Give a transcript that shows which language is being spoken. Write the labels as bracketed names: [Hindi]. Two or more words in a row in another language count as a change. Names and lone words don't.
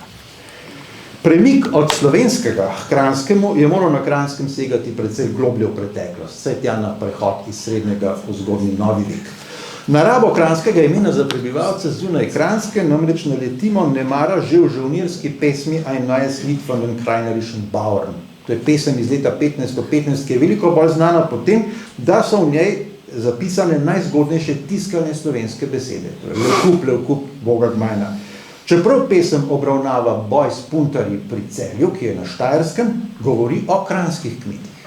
[Slovenian] Premik od slovenskega k kranjskemu je moral na Kranjskem segati precej globlje v preteklost, vse tja na prehod iz srednjega v zgodnji novi vek. Na rabo kranjskega imena za prebivalce zunaj Kranjske namreč naletimo nemara že v žolnirski pesmi Ein neues Lied von den krajnerischen Bauern. To je pesem iz leta 1515, ki je veliko bolj znana po tem, da so v njej zapisane najzgodnejše tiskane slovenske besede. Levkup, Boga gmajna. Čeprav pesem obravnava boj s puntarji pri Celju, ki je na Štajerskem, govori o kranjskih kmetih.